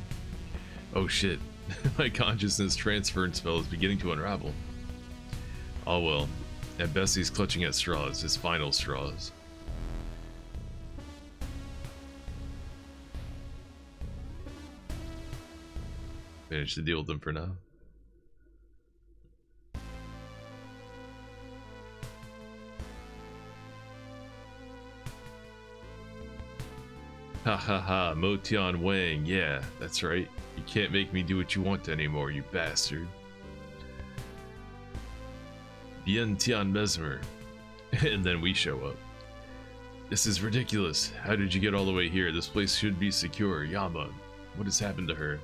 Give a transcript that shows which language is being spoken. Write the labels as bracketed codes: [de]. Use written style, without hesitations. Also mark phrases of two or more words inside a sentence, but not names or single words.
[en] Oh shit, my consciousness transference spell is beginning to unravel. Oh well, at best he's clutching at straws, his final straws. Managed to deal with them for now. Ha ha ha, Mo Tian Wang, yeah, that's right. You can't make me do what you want anymore, you bastard. Bien Tian Mesmer. And then we show up. This is ridiculous. How did you get all the way here? This place should be secure. Yama, what has happened to her?